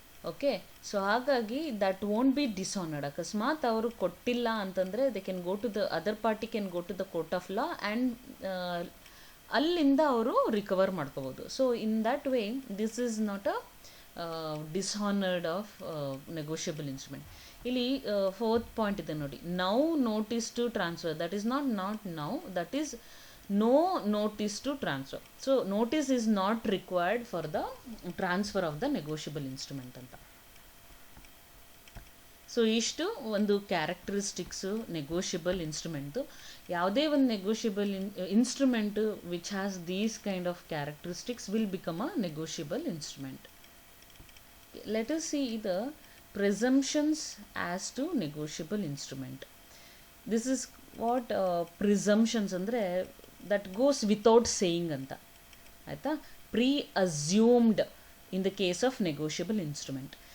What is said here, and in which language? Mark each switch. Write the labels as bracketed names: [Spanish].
[English] okay, so [Kannada] ಹಾಗಾಗಿ [English] That won't be dishonoured. [Kannada] ಅಕಸ್ಮಾತ್ ಅವರು ಕೊಟ್ಟಿಲ್ಲ ಅಂತಂದರೆ [English] they can go to the other party can go to the court of law and [Kannada] ಅಲ್ಲಿಂದ ಅವರು ರಿಕವರ್ ಮಾಡ್ಕೋಬೋದು. [English] So in that way this is not a dishonoured of negotiable instrument. [Kannada] ಇಲ್ಲಿ 4th point ಇದೆ ನೋಡಿ, [English] Now notice to transfer. That is not now, that is no notice to transfer. So notice is not required for the transfer of the negotiable instrument ಅಂತ. [Kannada] So ಇಷ್ಟು ಒಂದು characteristics negotiable ಇನ್ಸ್ಟ್ರೂಮೆಂಟ್ದು. ಯಾವುದೇ ಒಂದು [English] Negotiable instrument which has these kind of characteristics will become a negotiable instrument. Let us see the presumptions as to negotiable instrument. This is what presumptions [Kannada] ಅಂದರೆ [English] that goes without saying [Kannada] ಅಂತ, ಆಯಿತಾ? [English] pre-assumed in the case of negotiable instrument.